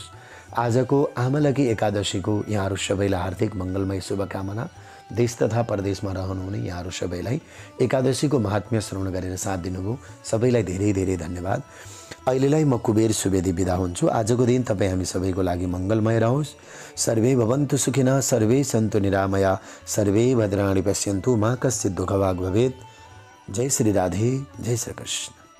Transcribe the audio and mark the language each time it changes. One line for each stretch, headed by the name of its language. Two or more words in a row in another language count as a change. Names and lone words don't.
Nepali: आजको आमलकी एकादशीको यहाँहरू सबैलाई हार्दिक मङ्गलमय शुभकामना। देश तथा परदेशमा रहनुहुने यहाँहरू सबैलाई एकादशीको महात्म्य श्रवण गरेर साथ दिनुभयो, सबैलाई धेरै धेरै धन्यवाद। अहिलेलाई म कुबेर सुवेदी बिदा हुन्छु। आजको दिन तपाईँ हामी सबैको लागि मङ्गलमय रहोस्।
Sanskrit: सर्वे भवन्तु सुखिनः, सर्वे सन्तु निरामया, सर्वे भद्राणि पश्यन्तु मा कश्चित् दुःखभाग् भवेत्।
Nepali: जय श्री राधे, जय श्री कृष्ण।